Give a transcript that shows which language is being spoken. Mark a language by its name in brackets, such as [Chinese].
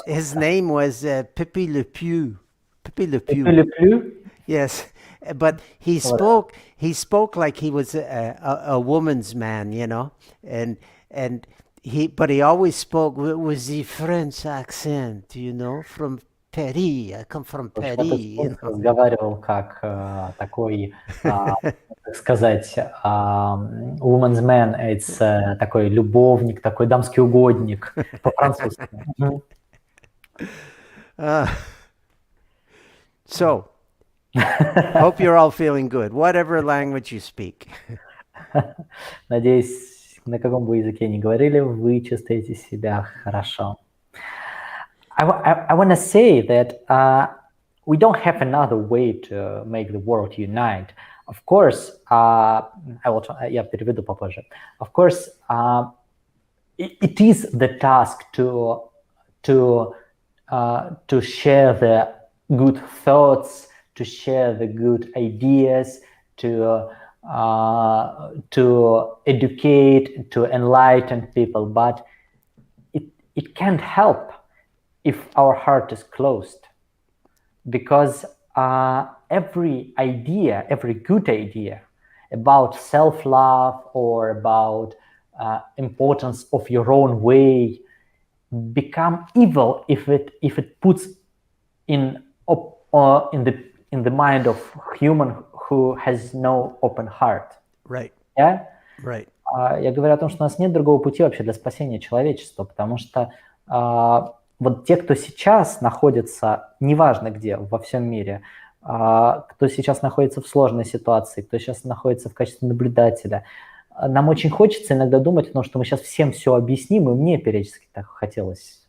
[English] His name was Pepe Le Pew. Pepe Le Pew. Pepe Le Pew? Yes, but he spoke like he was a woman's man, but he always spoke with the French accent, from Paris. I come from [Russian] В общем, этот [English] You know? [Russian] разговаривал как такой, так сказать, [English] woman's man, it's [Russian] такой любовник, такой дамский угодник по-французски. Мгм. [English] So, hope you're all feeling good, whatever language you speak. [Russian] Надеюсь, на каком бы языке ни говорили, вы чувствуете себя хорошо. [English] I want to say that we don't have another way to make the world unite. Of course, [Russian] я переведу попозже. [English] Of course, it is the task to share the good thoughts, to share the good ideas, to educate, to enlighten people, but it can't help if our heart is closed, because every idea, every good idea about self-love or about importance of your own way become evil if it puts in the mind of human who has no open heart. Right. Yeah? Right. [Russian] Я говорю о том, что у нас нет другого пути вообще для спасения человечества, потому что вот те, кто сейчас находится, неважно где, во всем мире, кто сейчас находится в сложной ситуации, кто сейчас находится в качестве наблюдателя, нам очень хочется иногда думать о том, что мы сейчас всем все объясним, и мне периодически так хотелось.